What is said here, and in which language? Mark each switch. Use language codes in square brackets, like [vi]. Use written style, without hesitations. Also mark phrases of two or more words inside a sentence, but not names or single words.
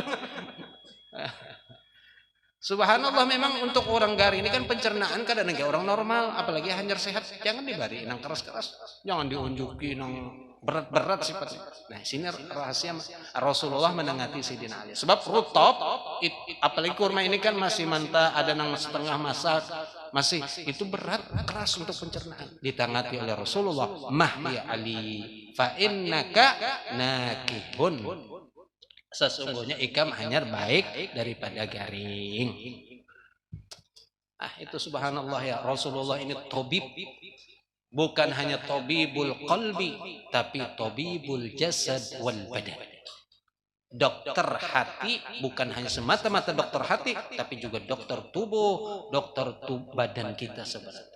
[bjn] Subhanallah, memang untuk orang garing ini kan pencernaan kadang-kadang orang normal, apalagi hanyar sehat, jangan dibari nang keras-keras, jangan diunjuki nang berat-berat sifatnya. Nah, sini rahasia Rasulullah menangati Sayyidina Ali. Sebab rutop, apalagi kurma ini kan masih mentah, ada nang setengah masak, masih itu berat, keras untuk pencernaan. [ar] Ditangati oleh Rasulullah, "مه يا علي فإنك ناقه." [bjn] Sesungguhnya ikam hanyar baik daripada garing. Itu subhanallah ya, Rasulullah ini tabib. Bukan hanya [ar] طبيب القلب, [bjn] tapi [ar] طبيب الجسد والبدن. [bjn] Dokter hati, bukan hanya semata-mata dokter hati, tapi juga dokter tubuh, dokter badan kita sebenarnya.